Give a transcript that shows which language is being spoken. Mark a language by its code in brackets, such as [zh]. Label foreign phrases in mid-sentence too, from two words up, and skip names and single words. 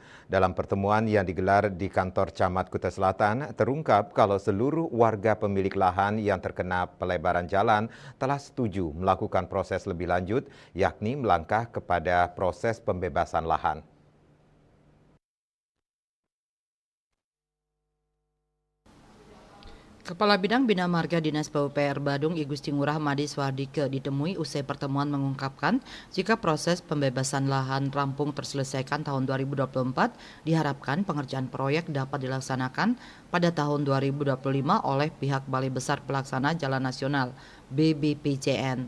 [id] Dalam pertemuan yang digelar di kantor Camat Kuta Selatan, terungkap kalau seluruh warga pemilik lahan yang terkena pelebaran jalan telah setuju melakukan proses lebih lanjut, yakni melangkah kepada proses pembebasan lahan. Kepala Bidang Bina Marga Dinas PUPR Badung I Gusti Ngurah Madi Swardike ditemui usai pertemuan mengungkapkan jika proses pembebasan lahan rampung terselesaikan tahun 2024, diharapkan pengerjaan proyek dapat dilaksanakan pada tahun 2025 oleh pihak Balai Besar Pelaksana Jalan Nasional BBPJN.